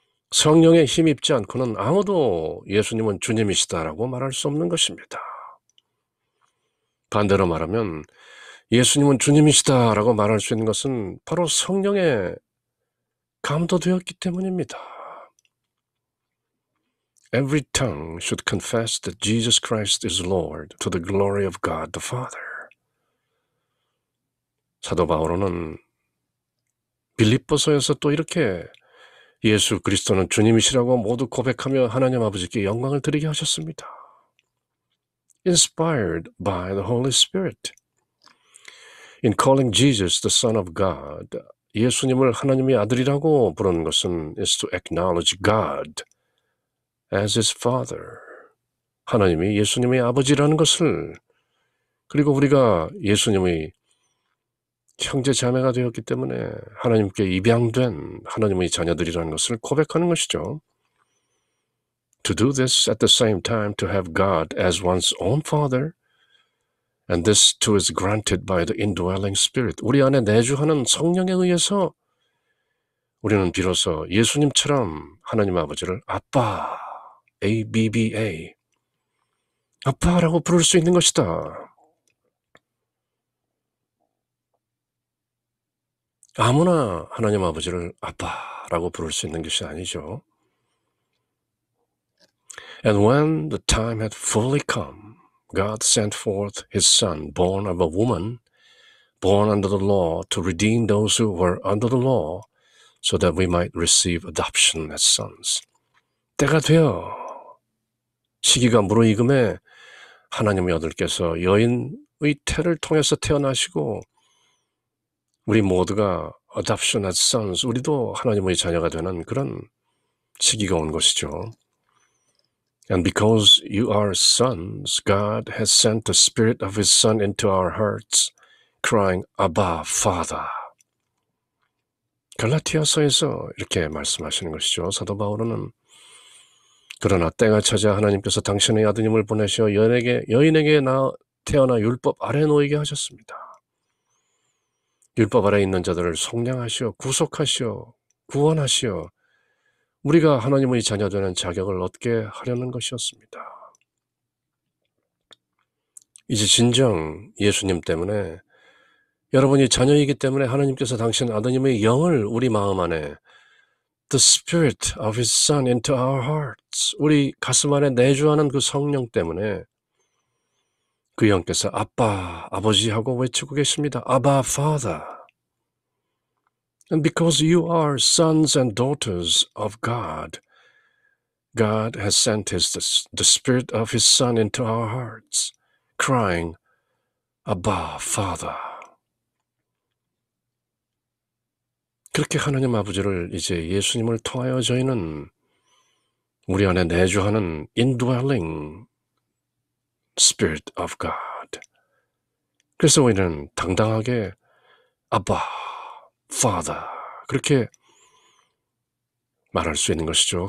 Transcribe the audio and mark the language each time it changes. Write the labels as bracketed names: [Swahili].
[Korean] 성령에 힘입지 않고는 아무도 예수님은 주님이시다라고 말할 수 없는 것입니다. 반대로 말하면 예수님은 주님이시다라고 말할 수 있는 것은 바로 성령에 감도되었기 때문입니다. [English] Every tongue should confess that Jesus Christ is Lord to the glory of God the Father. [Korean] 사도 바오로는 빌립보서에서 또 이렇게 예수 그리스도는 주님이시라고 모두 고백하며 하나님 아버지께 영광을 드리게 하셨습니다. [English] Inspired by the Holy Spirit. In calling Jesus the Son of God, [Korean] 예수님을 하나님의 아들이라고 부르는 것은 [English] is to acknowledge God as his Father. [Korean] 하나님이 예수님의 아버지라는 것을, 그리고 우리가 예수님의 형제 자매가 되었기 때문에 하나님께 입양된 하나님의 자녀들이라는 것을 고백하는 것이죠. [English] To do this at the same time to have God as one's own Father, and this too is granted by the indwelling Spirit. [Korean] 우리 안에 내주하는 성령에 의해서 우리는 비로소 예수님처럼 하나님 아버지를 아빠, ABBA, 아빠라고 부를 수 있는 것이다. 아무나 하나님 아버지를 아빠라고 부를 수 있는 것이 아니죠. [English] And when the time had fully come, God sent forth his Son, born of a woman, born under the law, to redeem those who were under the law, so that we might receive adoption as sons. [Korean] 때가 되어 시기가 무르익음에 하나님의 아들께서 여인의 태를 통해서 태어나시고 우리 모두가 [English] adoption as sons, [Korean] 우리도 하나님의 자녀가 되는 그런 시기가 온 것이죠. [English] And because you are sons, God has sent the Spirit of His Son into our hearts, crying, Abba, Father. [Korean] 갈라티아서에서 이렇게 말씀하시는 것이죠. 사도 바울은 그러나 때가 차자 하나님께서 당신의 아드님을 보내셔 여인에게 태어나 율법 아래 놓이게 하셨습니다. 율법 아래 있는 자들을 속량하시어 구속하시어 구원하시어 우리가 하나님의 자녀되는 자격을 얻게 하려는 것이었습니다. 이제 진정 예수님 때문에 여러분이 자녀이기 때문에 하나님께서 당신 아드님의 영을 우리 마음 안에 [English] The Spirit of His Son into our hearts, [Korean] 우리 가슴 안에 내주하는 그 성령 때문에 그 영께서 아빠, 아버지 하고 외치고 계십니다. [English] Abba, Father. And because you are sons and daughters of God, God has sent the Spirit of His Son into our hearts, crying, Abba, Father. [Korean] 그렇게 하나님 아버지를 이제 예수님을 통하여 저희는 우리 안에 내주하는 [English] indwelling Spirit of God. [Korean] 그래서 우리는 당당하게 아빠, Father 그렇게 말할 수 있는 것이죠.